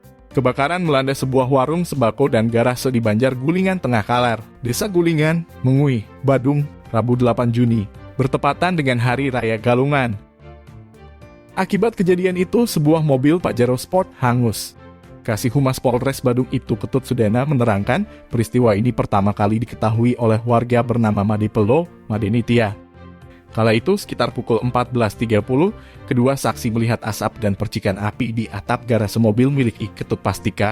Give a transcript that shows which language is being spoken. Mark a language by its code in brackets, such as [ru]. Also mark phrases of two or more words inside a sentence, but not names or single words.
[id] Kebakaran melanda sebuah warung sembako dan garase di Banjar Gulingan Tengah Kaler, Desa Gulingan, Mengui, Badung, Rabu 8 Juni, bertepatan dengan Hari Raya Galungan. Akibat kejadian itu, sebuah mobil Pajero Sport hangus. Kasih Humas Polres Badung itu, Ketut Sudana, menerangkan peristiwa ini pertama kali diketahui oleh warga bernama Madipelo, Madenitia. Kala itu sekitar pukul 14.30, kedua saksi melihat asap dan percikan api di atap garase mobil milik Ketut Pastika.